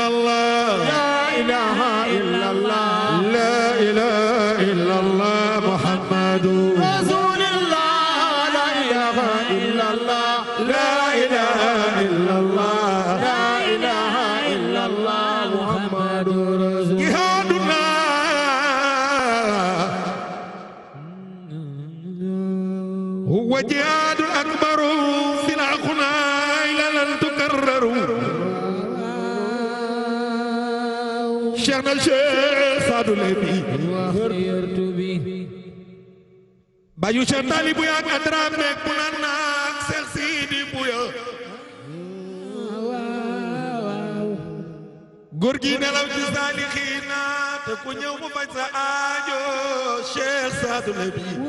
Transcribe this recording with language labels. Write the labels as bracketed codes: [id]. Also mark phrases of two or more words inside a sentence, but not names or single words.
[ar] الله لا إله إلا الله لا إله إلا الله محمد رسول الله لا إله إلا الله لا إله إلا الله لا إله إلا الله محمد رسول جهادنا هو جهاد أكبر سلاحنا إلى [wo] Cheikh na Cheikh Sadou Lebi bayu Cheikh Tali Buya ak Adrame ku naan naag Cheikh Sidi Buya góor gi nelaw ci saalixiina te ku ñëw mu faj sa aajo Cheikh Sadou Lebi